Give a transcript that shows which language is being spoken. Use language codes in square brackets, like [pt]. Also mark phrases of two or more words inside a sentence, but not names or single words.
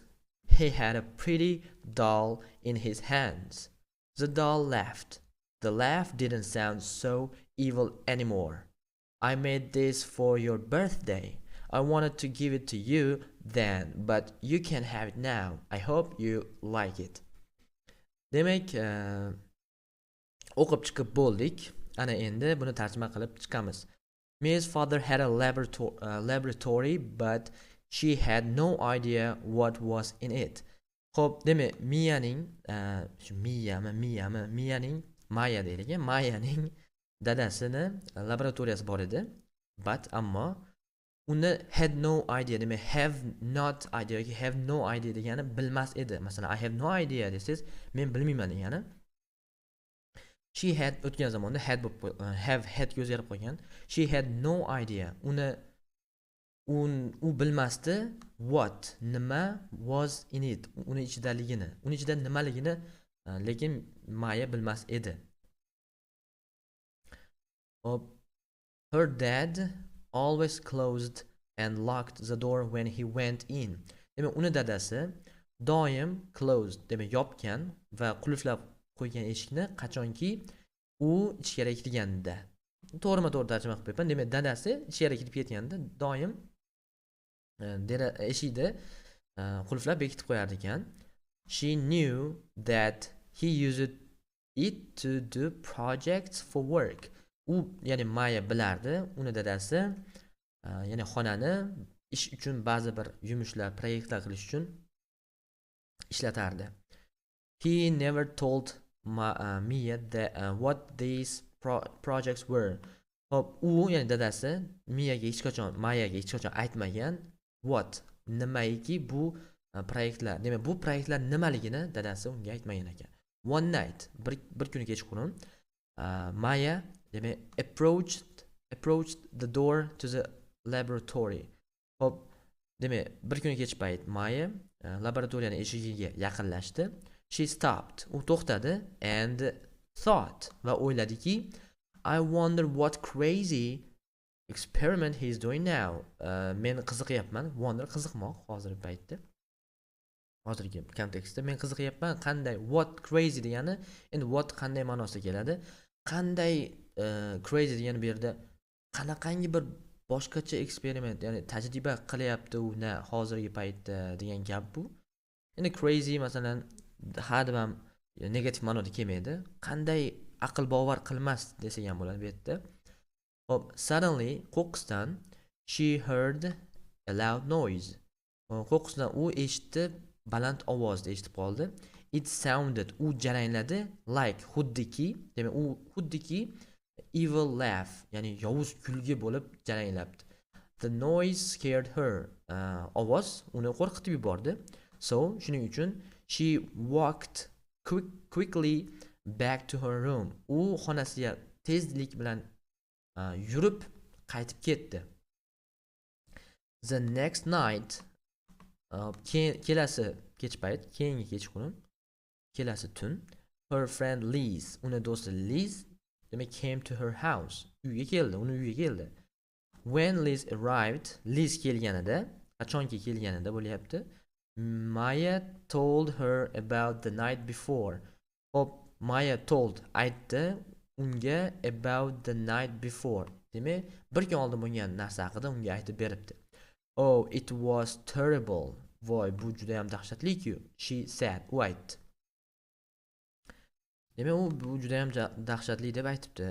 [en] He had a pretty doll in his hands. The doll laughed. The laugh didn't sound so evil anymore. "I made this for your birthday. I wanted to give it to you then, but you can have it now. I hope you like it." [uz] Demak, o'qib chiqib bo'ldik. Ana endi buni tarjima qilib chiqamiz. [en] Mia's father had a laboratory, but she had no idea what was in it. [uz] Xo'p, demak, Miyaning Maya deylik, Mayaning dadasini laboratoriyasi bor edi, but ammo uni [en] had no idea, [uz] demak [en] have not idea [uz] yoki [en] have no idea [uz] degani bilmas edi. Masalan, [en] I have no idea [uz] desangiz, men bilmayman degani. [en] She had [uz] o'tgan zamonda [en] had have had [uz] o'zgarib qolgan. [en] She had no idea. [uz] U bilmasdi [en] what, nima was in it, [uz] uni ichidaligini, uni ichida nimaligini, lekin Maya bilmas edi. [en] Her dad always closed and locked the door when he went in. [uz] Demak, uni dadasi doim closed, demak yopgan va qulflab qo'ygan eshikni qachonki u ichkariga kirganda. To'g'rima-to'g'ri tarjima qilib beraman. Demak, dadasi ichkariga kirib ketganda doim eshikni qulflab bekitib qo'yar ekan. [en] She knew that he used it to do projects for work. [uz] U, ya'ni Maya bilardi, uni dadasi ya'ni xonani ish uchun ba'zi bir yumushlar, proyektlar qilish uchun ishlatardi. [en] He never told Mia that, what these projects were. [uz] Hop, u ya'ni dadasi Mayaga hech qachon aytmagan what, nimaiki bu proyektlar. Demak, bu proyektlar nimaligini dadasi unga aytmagan ekan. [en] One night, [uz] bir kuni kechqurun, Maya demak [en] approached the door to the laboratory. [uz] Hop, demak, bir kuni kech payt Maya laboratoriyaning eshigiga yaqinlashdi. [en] She stopped. [uz] U to'xtadi [en] and thought [uz] va o'yladiki, [en] I wonder what crazy experiment he is doing now. [uz] Men qiziqyapman. Wonder qiziqmoq hozirgi paytda. Hozirgi kontekstda men qiziqyapman. Qanday [en] what crazy [uz] degani, endi what qanday ma'nosida keladi? Qanday crazy degani bu yerda qanaqangi bir boshqacha eksperiment, ya'ni tajriba qilyapti u hozirgi paytda degan gap bu. Endi crazy masalan hadeb ham negativ ma'noda kelmaydi. Qanday aql bovar qilmas desak ham bo'ladi bu yerda. Hop, [en] suddenly qo'qqisdan she heard a loud noise. [uz] Qo'qqisdan u eshitdi, baland ovozda eshitib qoldi. [en] It sounded, [uz] u jarangladi, like xuddiki, demak u xuddiki [en] evil laugh, [uz] ya'ni yovuz kulgi bo'lib jaranglabdi. [en] The noise scared her. [uz] Ovoz uni qo'rqitib yubordi. [en] So, [uz] shuning uchun [en] she walked quickly back to her room. [uz] U xonasiga tezlik bilan yurib qaytib ketdi. [en] The next night, [uz] kelasi kech payt, keyingi kechqurun, kelasi tun, [en] her friend Liz, [uz] uni do'sti Liz, demak came to her house. Uyga keldi, uni uyiga keldi. [en] When Liz arrived, [uz] Liz kelganida, qachonki kelganida bo'lyapti, [en] Maya told her about the night before. Hop, Maya told, [uz] aytdi unga [en] about the night before. [uz] Demak, bir kun oldin bo'lgan narsa haqida unga aytib beribdi. [en] Oh, it was terrible. [uz] Voy, bu juda ham dahshatli-ku, [en] she said. [uz] U aytdi. Demak, u bu juda ham dahshatli deb aytibdi.